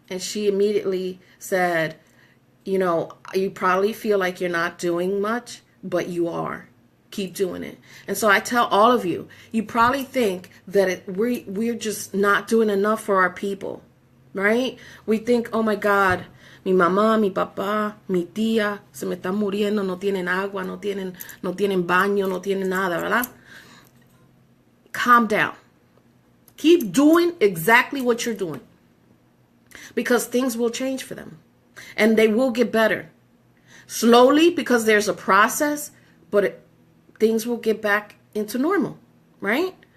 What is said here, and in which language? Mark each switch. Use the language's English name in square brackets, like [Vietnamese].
[English] And she immediately said, you probably feel like you're not doing much, but you are. Keep doing it. And so I tell all of you, you probably think that we're just not doing enough for our people, right? We think, oh my God, [Spanish] mi mamá, mi papá, mi tía, se me están muriendo, no tienen agua, no tienen baño, no tienen nada, ¿verdad? [English] Calm down. Keep doing exactly what you're doing, because things will change for them, and they will get better. Slowly, because there's a process, but things will get back into normal, right?